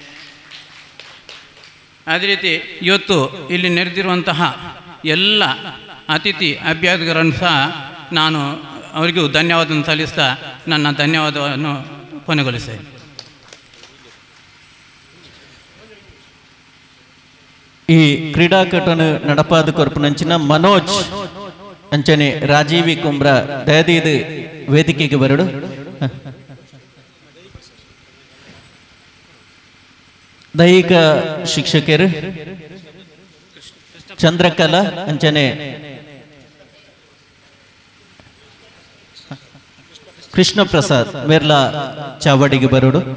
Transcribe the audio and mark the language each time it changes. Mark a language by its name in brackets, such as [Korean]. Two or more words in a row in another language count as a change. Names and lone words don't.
[Kannada] ಅದೇ ರೀತಿ ಇವತ್ತು ಇಲ್ಲಿ ನೆರೆದಿರುವಂತಹ ಎಲ್ಲ ಅತಿಥಿ ಅಭ್ಯರ್ಥಿಗಳನ್ನು ಸಹ ನಾನು ಅವರಿಗೂ ಧನ್ಯವಾದವನ್ನು ಸಲ್ಲಿಸ್ತಾ ನನ್ನ ಧನ್ಯವಾದವನ್ನು ಕೊನೆಗೊಳಿಸ್ತೇನೆ. [Tulu] ಈ ಕ್ರೀಡಾಕೂಟನು ನಡಪಾದ ಕೊರಪನಂಚಿನ ಮನೋಜ್ ಅಂಚನೆ ರಾಜೀವಿ ಕುಂಬ್ರ ದಯದೀದು ವೇದಿಕೆಗೆ ಬರಡು. ದೈಹಿಕ ಶಿಕ್ಷಕರು ಚಂದ್ರಕಲಾ ಅಂಚನೆ ಕೃಷ್ಣ ಪ್ರಸಾದ್ ಮೇರ್ಲಾ ಚಾವಡಿಗೆ ಬರೋಡು.